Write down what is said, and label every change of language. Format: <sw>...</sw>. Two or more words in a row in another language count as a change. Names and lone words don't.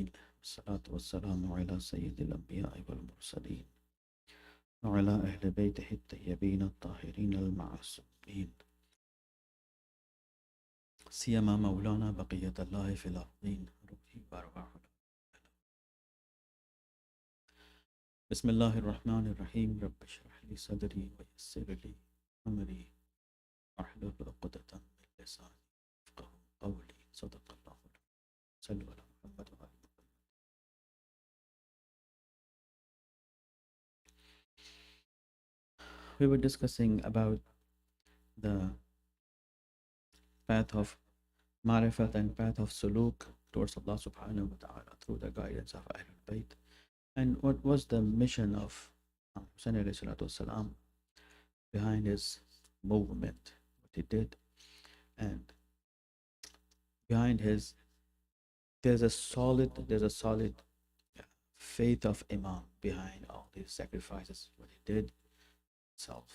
<ar>والصلاة والسلام على سيد الأنبياء والمرسلين وعلى أهل بيته الطيبين الطاهرين المعصومين سيما مولانا بقية الله في الأرضين روحي وأرواح. بسم الله الرحمن الرحيم. رب اشرح لي صدري ويسر لي أمري واحلل عقدة من لساني يفقهوا قولي. صدق الله العظيم. صلوا على محمد وآل محمد.</ar> <en>We were discussing about the path of marifat and path of suluk towards Allah</en> <ar>سبحانه وتعالى</ar> <en>through the guidance of Ahlul Bayt, and what was the mission of Hussein</en> <ar>عليه الصلاة والسلام</ar> <en>behind his movement, what he did, and behind his there's a solid faith of Imam behind all these sacrifices, what he did himself.</en>